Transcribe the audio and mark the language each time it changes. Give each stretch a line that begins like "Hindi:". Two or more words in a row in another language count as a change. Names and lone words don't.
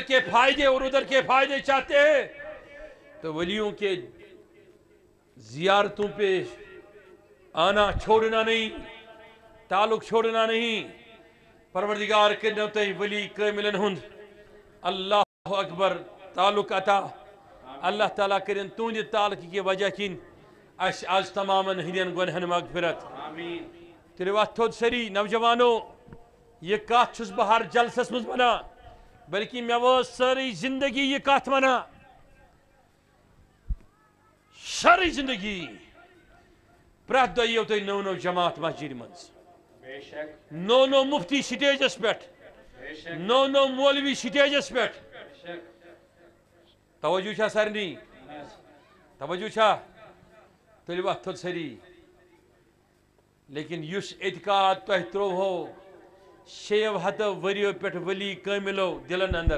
Urdu: کے فائدے اور ادھر کے فائدے چاہتے ہیں تو ولیوں کے زیارتوں پہ آنا چھوڑنا نہیں تعلق چھوڑنا نہیں پروردگار کے
Kashmiri: نوتے ولی کاملن ہند
Arabic: اللہ اکبر
Kashmiri: تعلق عطا اللہ تعالیٰ کرن تہندِ تعلق کی وجہ کن اس آج تمامن ہندین گنہن مغفرت تیلو ات تھوٚد سری نوجوانو یہ کت چھس بہ ہر جلسس مز ونان بلکہ مے وٲژ ساری زندگی یہ کت ونان ساری زندگی پرٛٮ۪تھ دۄہ یِیو تۄہہِ نٔو نٔو جماعت مسجد منٛز نو نو مفتی سٹیجس پٮ۪ٹھ نو نو مولوی سٹیجس پٮ۪ٹھ توجہ چھا سارنی توجہ چھا تُلِو اتھ تھوٚد سٲری لیکن یُس اعتقاد تۄہہِ ترٛووہو 600 ؤرِیو پٮ۪ٹھ ولی کاملو دلن اندر